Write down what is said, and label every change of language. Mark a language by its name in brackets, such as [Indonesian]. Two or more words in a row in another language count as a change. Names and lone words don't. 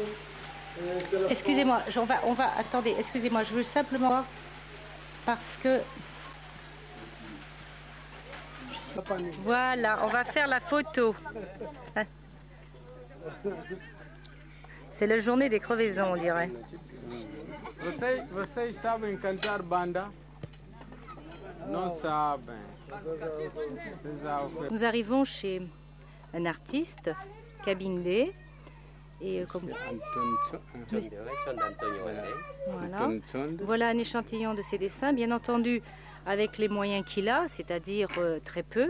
[French] Excusez-moi, attendez, excusez-moi, je veux simplement voir, parce que... Voilà, on va faire la photo. C'est la journée des crevaisons, on dirait. [Portuguese] Vocês sabem cantar banda? Não sabem. [French] Nous arrivons chez un artiste, Kabinde, et voilà un échantillon de ses dessins, bien entendu avec les moyens qu'il a, c'est-à-dire très peu.